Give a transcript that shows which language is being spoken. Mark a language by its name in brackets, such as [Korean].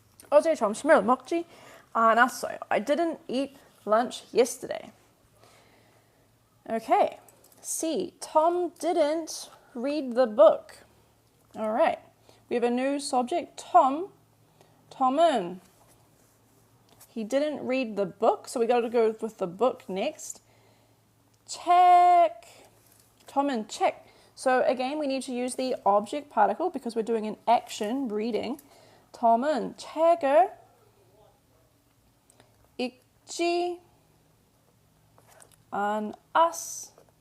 [Korean] 어제 점심을 먹지 않았어요. [English] I didn't eat lunch yesterday. Okay. C. Tom didn't read the book. All right. We have a new subject, Tom. Tom은. He didn't read the book, so we got to go with the book next. Check. Tom은 check. So again, we need to use the object particle because we're doing an action, reading. [Korean] Tom은 책을 읽지 않았어요.